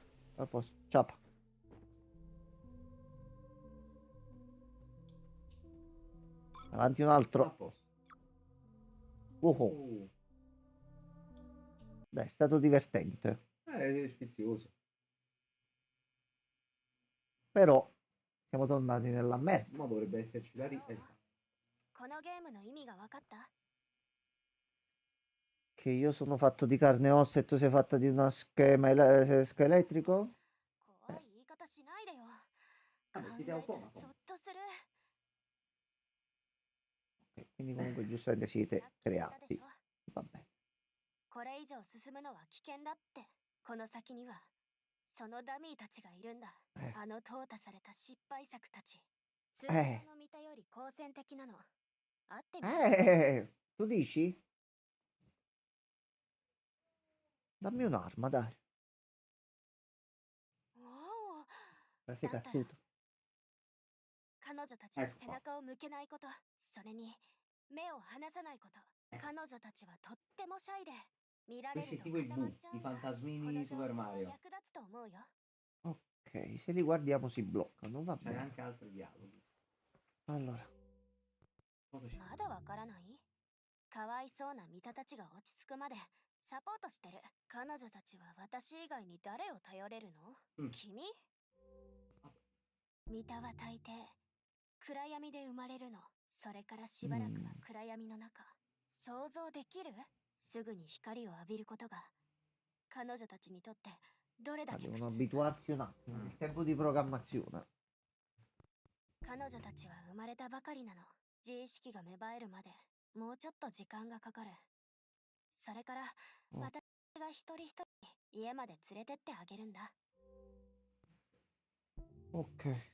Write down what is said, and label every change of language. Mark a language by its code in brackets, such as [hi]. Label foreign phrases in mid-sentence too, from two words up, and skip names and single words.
[it] a posto, ciapa. Avanti un A altro. posto. Oh, dai, è stato divertente. È sfizioso. Però siamo tornati nella merda. Ma dovrebbe esserci la ri... [ja] このゲームの意味が分かった？ [it] Che io sono fatto di carne e ossa e tu sei fatta di una schema scheletrico? [ja] 怖い言い方しないでよ。考 [it] Vabbè, [ja] え [it] si [ja] た [it] dà [ja] ら [it] automato. [ja] ゾッとする。 [it] Ok, quindi comunque giustamente [ja] さっ [it] siete [ja] き言ったでし [it] creati. [ja] ょ。 [it] Vabbè. [ja] これ以上進むのは危険だって。この先にはそのダミーたちがいるんだ。あの淘汰された失敗作たち。通常の見たより好戦的なの。会ってみたい。 [it] Tu dici? Dammi un'arma, dai. [ja] おお、 [it] Sei cazzuto. [ja] 彼女たちに背中を向けないこと、それに目を離さないこと。彼女たちはとってもシャイで、見られる [it] Questi [ja] と [it] tipo i [ja] 固まっ [it] Bu, [ja] ちゃ [it] i [ja] うんだ。こ [it] fantasmini [ja] の [it] di [ja] 情 [it] Super [ja] 報は [it] Mario. [ja] 役立つと思うよ。 [it] Ok, se li guardiamo si bloccano, va C'hai bene. anche altri dialoghi. Allora, Cosa c'è? [ja] まだわからない？かわいそうなミタたちが落ち着くまでサポートしてる。彼女たちは私以外に誰を頼れるの？うん君？ミタは大抵暗闇で生まれるの。それからしばらくは暗闇の中。想像できる？すぐに光を浴びることが彼女たちにとってどれだけ苦 [it] devono [ja] 痛。 [it] abituarsi un attimo. Il tempo di programmazione. [ja] 彼女たちは生まれたばかりなの。自意識が芽生えるまでもうちょっと時間がかかる。それからうん私が一人一人家まで連れてってあげるんだ。 [it] Ok.